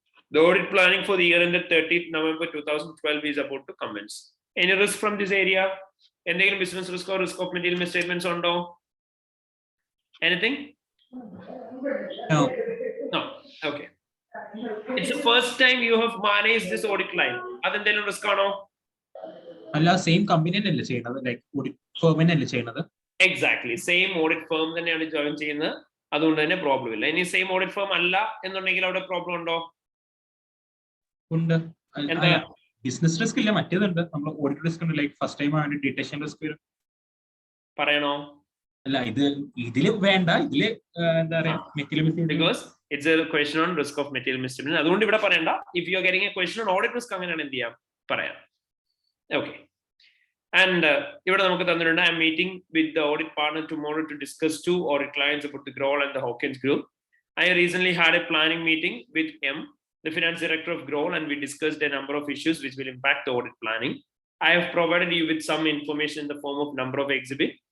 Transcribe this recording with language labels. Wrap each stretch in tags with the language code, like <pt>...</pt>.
<en>The audit planning for the year ended 30th November 2012 is about to commence. Any risk from this area? Any business risk or risk of material misstatements on do? Anything? No. No. Okay. It's the first time you have managed this audit client.</en> <ml>Adenthelu risk ആണോ? അല്ല, same company തന്നെയല്ലേ ചെയ്യുന്നത്, like audit firm തന്നെയല്ലേ ചെയ്യുന്നത്?</ml> <en>exactly</en> <ml>same audit firm തന്നെയാണ് join ചെയ്യുന്നത്. അതുകൊണ്ട് തന്നെ പ്രോബ്ലം ഇല്ല. ഇനി സെയിം ഓഡിറ്റ് ഫേം അല്ല എന്നുണ്ടെങ്കിൽ അവിടെ പ്രോബ്ലം ഉണ്ടോ? ഉണ്ട്. എന്താ? ബിസിനസ് റിസ്ക് ഇല്ല, മറ്റേതുണ്ട്. നമ്മൾ ഓഡിറ്റ് റിസ്ക് ഉണ്ട്, ലൈക്ക് ഫസ്റ്റ് ടൈം ആണ് ഡിറ്റക്ഷൻ റിസ്ക് വരും. പറയണോ? അല്ല, ഇതില് വേണ്ട, ഇതില് എന്താ പറയാ,</ml> <en>Because it's a question on risk of material misstatement.</en> <ml>അതുകൊണ്ട് ഇവിടെ പറയണ്ട.</ml> <en>if you are getting a question on audit risk</en> <ml>അങ്ങനെയാണ് എന്ത് ചെയ്യാം, പറയാം.</ml> <en>Okay. And</en> <ml>ഇവിടെ നമുക്ക് തന്നിട്ടുണ്ട്,</ml> <en>I am meeting with the audit partner tomorrow to discuss 2 audit clients about the Grohl and the Hawkins group. I recently had a planning meeting with M, the finance director of Grohl, and we discussed a number of issues which will impact the audit planning. I have provided you with some information in the form of number of exhibit</en>